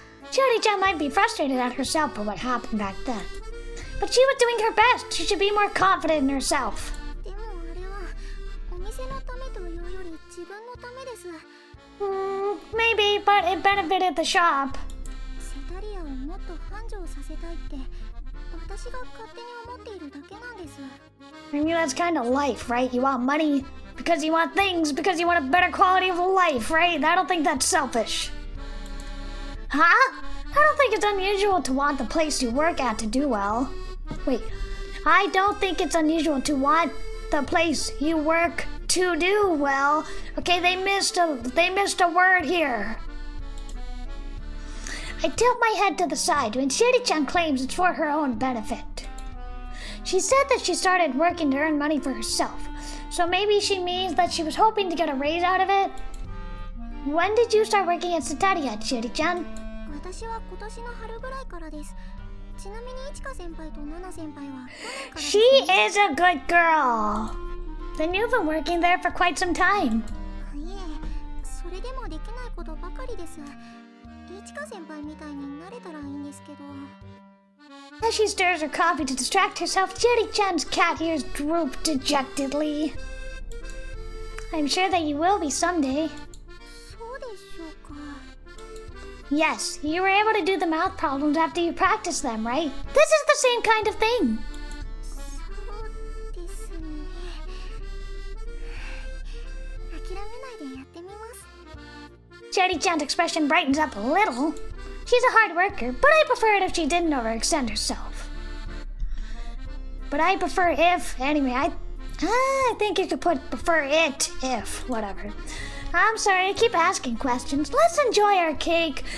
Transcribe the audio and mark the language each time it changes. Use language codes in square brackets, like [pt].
[en] Chieri-chan might be frustrated at herself for what happened back then. But she was doing her best. She should be more confident in herself. [ja] でもあれはお店のためというより自分のためです。 [en] Maybe, but it benefited the shop. [ja] セタリアをもっと繁盛させたいって私が勝手に思っているだけなんです。 [en] I mean, that's kind of life, right? You want money because you want things, because you want a better quality of life, right? I don't think that's selfish. Huh? I don't think it's unusual to want the place you work at to do well. Wait, I don't think it's unusual to want the place you work to do well. Okay, they missed a word here. I tilt my head to the side when Chieri-chan claims it's for her own benefit. She said that she started working to earn money for herself, so maybe she means that she was hoping to get a raise out of it. When did you start working at Setaria, Chieri-chan? [ja] 私は今年の春ぐらいからです。ちなみにいちか先輩とナナ先輩は去年からですね。 [en] She is a good girl. Then you've been working there for quite some time. [ja] いえ、それでもできないことばかりです。いちか先輩みたいになれたらいいんですけど。 [en] As she stirs her coffee to distract herself, Chieri-chan's cat ears droop dejectedly. I'm sure that you will be someday. [ja] そうでしょうか。 [en] Yes, you were able to do the mouth problems after you practiced them, right? This is the same kind of thing. [ja] そうですね。諦めないでやってみます。 [en] Chieri-chan's expression brightens up a little. She's a hard worker, but I prefer it if she didn't overextend herself. But I prefer if, anyway, I think you could put prefer it if, whatever. I'm sorry, I keep asking questions. Let's enjoy our cake.